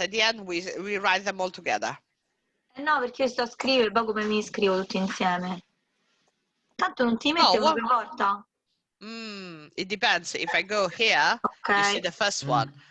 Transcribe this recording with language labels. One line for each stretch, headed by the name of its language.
English: At the end we write them all together.
Italian: No, perché io sto a scrivere, poi come mi scrivo tutti insieme. Tanto non ti metti una per volta.
English: It depends. If I go here, you see the first one.